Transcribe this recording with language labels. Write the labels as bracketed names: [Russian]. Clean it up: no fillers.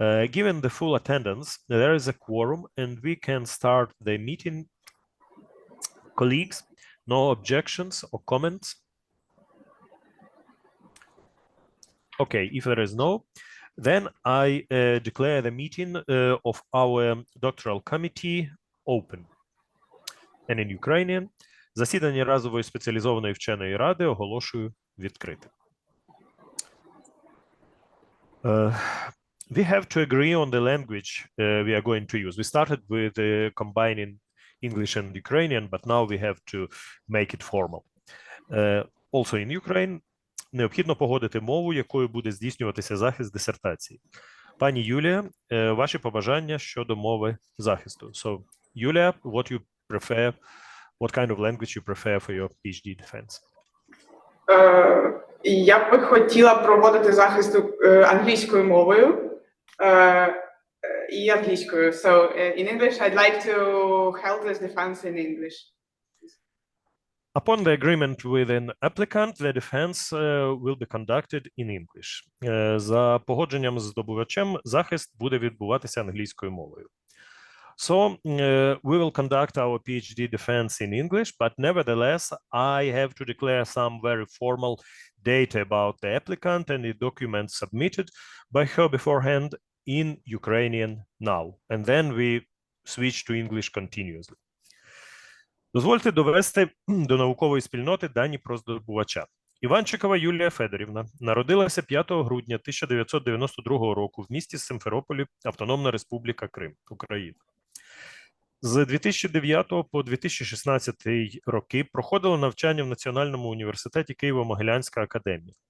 [English] Given the full attendance, there is a quorum and we can start the meeting. Colleagues, no objections or comments? Okay, if there is no, then I declare the meeting of our doctoral committee open. And in Ukrainian, [Ukrainian] засідання разової спеціалізованої вченої ради оголошую відкритим. [English] We have to agree on the language we are going to use. We started with combining English and Ukrainian, but now we have to make it formal. Also in Ukraine, [Ukrainian] необхідно погодити мову, якою буде здійснюватися захист дисертації. Пані Юлія, ваші побажання щодо мови захисту. [English] So, Юлія, what you prefer, what kind of language you prefer for your PhD defense? [Ukrainian] Я б хотіла проводити захист англійською мовою і англійською. [English] So, in English, I'd like to hold this defense in English. Upon the agreement with an applicant, the defense will be conducted in English. [Ukrainian] За погодженням з здобувачем, захист буде відбуватися англійською мовою. [English] So, we will conduct our PhD defense in English, but nevertheless, I have to declare some very formal data about the applicant and the documents submitted by her beforehand in Ukrainian now. And then we switch to English continuously. [Ukrainian] Дозвольте довести до наукової спільноти дані про здобувача. Іванчикова Юлія Федорівна народилася 5 грудня 1992 року в місті Симферополі, Автономна Республіка Крим, Україна. З 2009 по 2016 роки проходила навчання в Національному університеті Києво-Могилянська академія.